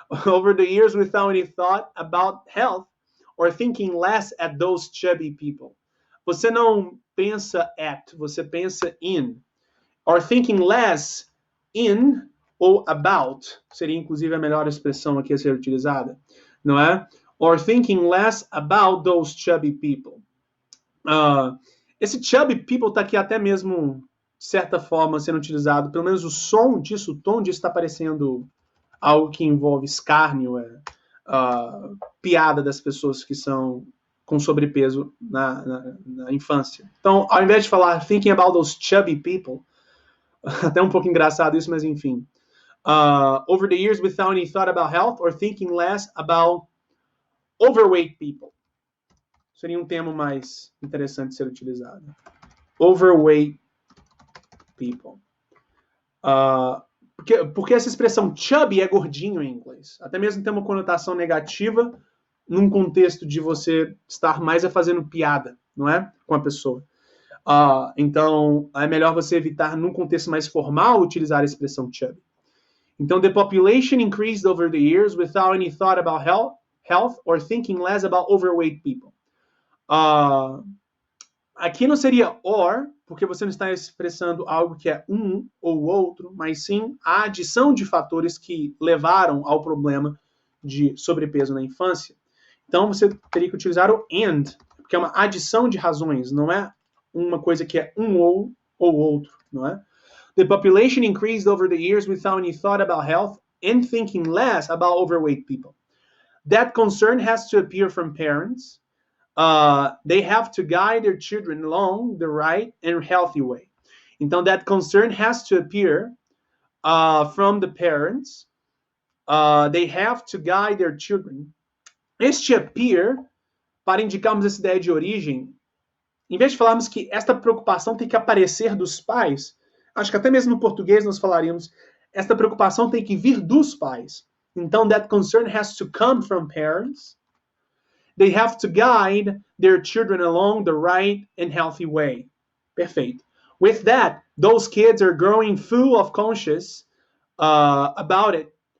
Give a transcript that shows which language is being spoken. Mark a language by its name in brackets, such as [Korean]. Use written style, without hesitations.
[English] Over the years without any thought about health or thinking less at those chubby people. [Portuguese] Você não pensa at, você pensa in. [English] Or thinking less in ou about. [Portuguese] Seria inclusive a melhor expressão aqui a ser utilizada, não é? [English] Or thinking less about those chubby people. [Portuguese] Esse chubby people está aqui até mesmo de certa forma, sendo utilizado, pelo menos o som disso, o tom disso está parecendo algo que envolve escárnio, piada das pessoas que são com sobrepeso na infância. Então, ao invés de falar [English] thinking about those chubby people, [Portuguese] até um pouco engraçado isso, mas enfim. [English] Over the years without any thought about health or thinking less about overweight people. [Portuguese] Seria um termo mais interessante de ser utilizado. Overweight people. Porque essa expressão chubby é gordinho em inglês. Até mesmo tem uma conotação negativa num contexto de você estar mais fazendo piada, não é? Com a pessoa. Então, é melhor você evitar, num contexto mais formal, utilizar a expressão chubby. [English] Então, the population increased over the years without any thought about health or thinking less about overweight people. [Portuguese] Aqui não seria or, porque você não está expressando algo que é um ou outro, mas sim a adição de fatores que levaram ao problema de sobrepeso na infância. Então, você teria que utilizar o and, porque é uma adição de razões, não é uma coisa que é um ou outro, não é? [English] The population increased over the years without any thought about health and thinking less about overweight people. That concern has to appear from parents. They have to guide their children along the right and healthy way. Então, that concern has to appear from the parents. They have to guide their children. [Portuguese] Este appear, para indicarmos essa ideia de origem, em vez de falarmos que esta preocupação tem que aparecer dos pais, acho que até mesmo no português nós falaríamos, esta preocupação tem que vir dos pais. [English] Então, that concern has to come from parents. They have to guide their children along the right and healthy way. Perfeito. With that, those kids are growing full of conscience about it.